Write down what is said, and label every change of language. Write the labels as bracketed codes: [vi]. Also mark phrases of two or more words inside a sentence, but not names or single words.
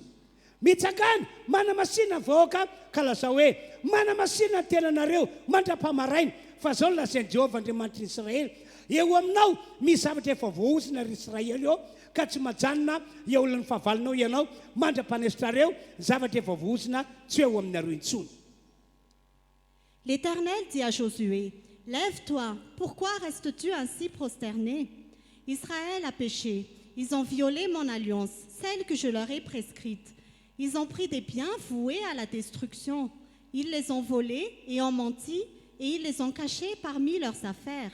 [mg] Mitsangana manamasina vahoaka ka lazao hoe manamasina tenanareo mandra-pamaraina fa zao lazain'i Jehovah Andriamanitra Israely eo aminao misy zavatra efa voaozana ry Israely eo ka tsy majanona eo alohan'ny fahavalonao ianao mandra-panesitra zavatra efa voaozana tsy hoe ho aminareo intsony. [fr] L'Éternel dit à Josué, lève-toi, pourquoi restes-tu ainsi prosterné? Israël a péché, ils ont violé mon alliance, celle que je leur ai prescrite. Ils ont pris des biens voués à la destruction. Ils les ont volés et ont menti, et ils les ont cachés parmi leurs affaires.